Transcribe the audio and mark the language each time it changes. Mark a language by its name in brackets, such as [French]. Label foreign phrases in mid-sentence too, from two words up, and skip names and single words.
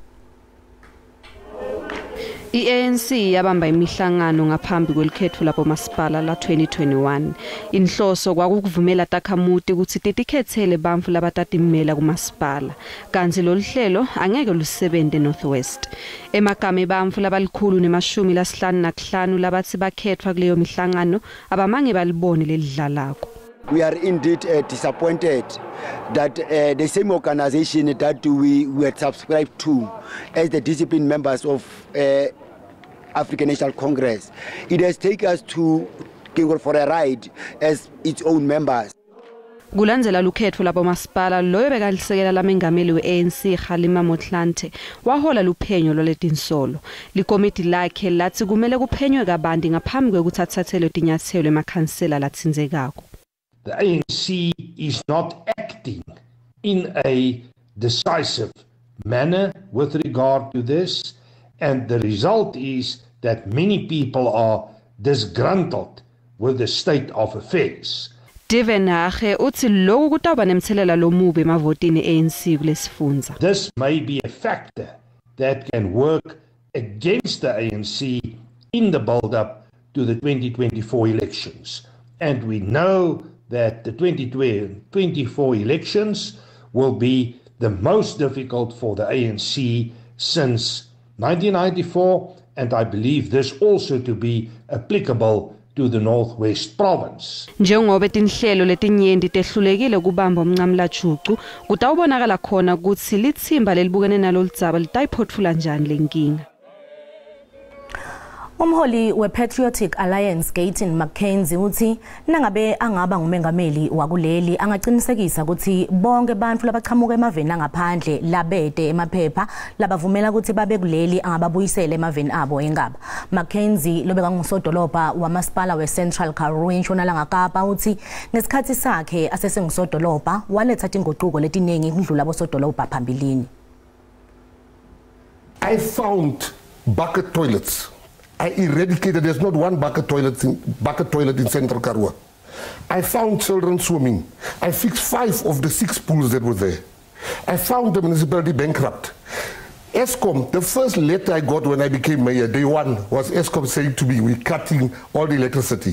[Swati] I-ANC yabamba imihlangano ngaphambi kwelikhetho lapho masipala la 2021. Inhloso kwakuvumela takhamuti ukuthi tetikhethele bantfu labatatimela kumasipala. Kanti lolu hlelo angeke lusebenze Northwest. Emagama bantfu labalikhulu nemashumi lasihlanu nakuhlanu labathi bakhethwa kuleyo mihlangano abamange balibone lelidlalako. [English] We are indeed disappointed that the same organization that we were subscribed to as the disciplined members of African National Congress, it has taken us to go for a ride as its own members. [Swati] Kulandzela lukhetho labo masipala loyo bekalisekela lamengameli we-ANC Kgalema Motlanthe wahola luphenyo loletinsolo. Likomiti lakhe lathi kumele kuphenywe kabanti ngaphambi kwekuthi athathelwe tinyathelo emakhansela latsindzekako. [English] The ANC is not acting in a decisive manner with regard to this, and the result is that many people are disgruntled with the state of affairs. [Swati] Divenage uthi lokhu kutawuba nemthelela lomubi emavotini ANC kulesifundza. [English] This may be a factor that can work against the ANC in the build-up to the 2024 elections, and we know that the 2024 elections will be the most difficult for the ANC since 1994, and I believe this also to be applicable to the Northwest Province. [Swati] Njengoba tinhlelo letinyenti tehlulekile kubamba umncamla juqu kutawubonakala khona ukuthi lithimba lelibukene nalo Tindzaba litayiphothula njani lenkinga. Umholi we-Patriotic Alliance Gayton McKenzie uthi nangabe angaba ngumengameli wakuleli angaqinisekisa ukuthi bonke abantu labachamuka emaveni angaphandle labede emaphepha labavumela ukuthi babe kuleli angababuyisela emaveni abo engaba. McKenzie lobeka ngusodolobha wamasipala we-Central Karoo eNtshonalanga Kapa uthi ngesikhathi sakhe asesengusodolobha waletha inguquko letiningi kudlula abosodolobha phambilini. [English] I found bucket toilets. I eradicated, there's not one bucket toilet in Central Karoo. I found children swimming. I fixed 5 of the 6 pools that were there. I found the municipality bankrupt. ESCOM, the first letter I got when I became mayor, day one, was ESCOM saying to me, we're cutting all the electricity.